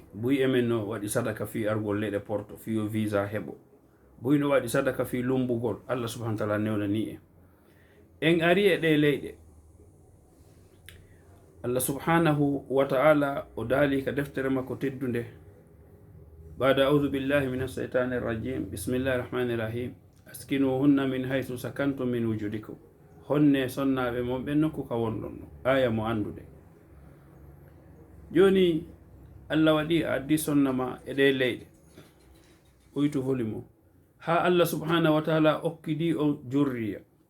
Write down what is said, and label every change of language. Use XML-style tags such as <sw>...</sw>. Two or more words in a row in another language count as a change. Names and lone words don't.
<ff>buy emen no waɗi sadaka fi argol leyɗe porto fi o visa heɓo. buy no waɗi sadaka fi lumbugol,</ff> <ar>الله سبحانه وتعالى</ar> <ff>newnani en. en ari e ɗe leyɗe,</ff> <ar>الله سبحانه وتعالى</ar> <ff>o daali ka deftere makko teddunde.</ff> <ar>بعد أعوذ بالله من الشيطان الرجيم بسم الله الرحمن الرحيم. أسكنوهن من حيث سكنتم من وجدكم.</ar> <ff>honne sonnaɓe mon ɓen nokku ka wonɗon no. aya mo andude. joni allah waɗi a addi sonnama e ɗe leyɗe, ɓoytu volume o, ha</ff> <ar>الله سبحانه وتعالى</ar> <ff>okkidi o jurriya.</ff>